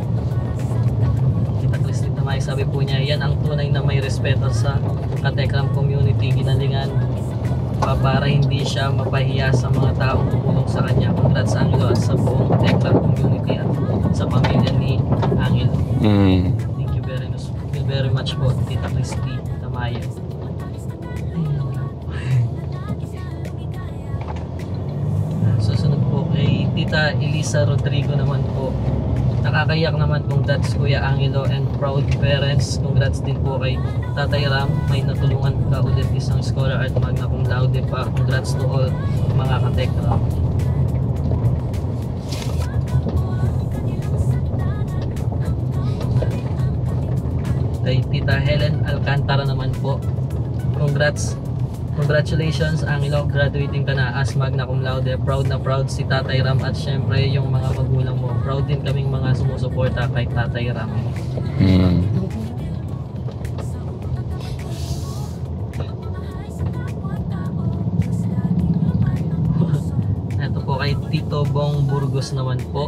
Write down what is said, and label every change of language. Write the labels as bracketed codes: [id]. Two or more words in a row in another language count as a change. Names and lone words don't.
[tl] Tita Christy Tamayo, sabi po niya, yan ang tunay na may respeto sa Katekram community. Ginalingan para hindi siya mapahiya sa mga taong tumulong sa kanya. Congrats Angelo at sa buong Tekram community at sa pamilya ni Angelo. [en] Thank you very much po, Tita Christy Tamayo. [tl] Susunod po kay Tita Elisa Rodrigo naman po. Nakakayak naman, congrats Kuya Angelo [en] and proud parents. [tl] Congrats din po kay Tatay Ram, may natulungan ka ulit, isang scholar at [la] magna cum laude [tl] pa. [en] Congrats to all mga Katekram. [tl] Kay Tita Helen Alcantara naman po, congratulations Angelo, graduating ka na as [la] magna cum laude. [tl] Proud na proud si Tatay Ram at syempre yung mga magulang mo. Proud din kaming mga sumusuporta kay Tatay Ram. Ito po kay Tito Bong Burgos naman po.